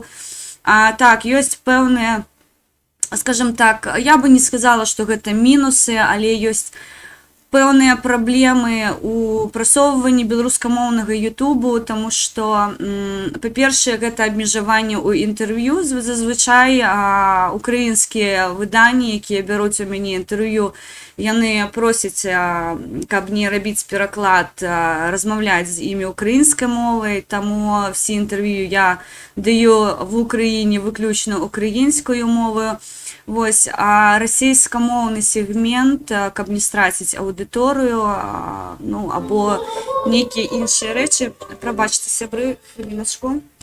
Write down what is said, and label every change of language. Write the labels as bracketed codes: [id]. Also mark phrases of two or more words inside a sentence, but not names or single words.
[be] Так, ёсць пэўныя, [ru] скажем так, [be] я бы не сказала, што гэта мінусы, але ёсць пэўныя праблемы у прасоўванні беларускамоўнага ютубу, таму што, па-першае, гэта абмежаванне ў інтэрв'ю. Зазвычай украінскія выданні, якія бяруць у мяне інтэрв'ю, яны просяць, каб не рабіць пераклад, размаўляць з імі украінскай мовай, таму [uk] всі інтэрв'ю я даю в Україні [be] выключна украінскую мову. Вось, а расійскамоўны сегмент, каб не страціць аўдыторыю, ну, або нейкія іншыя рэчы. Прабачце, сябры, хвіліначку.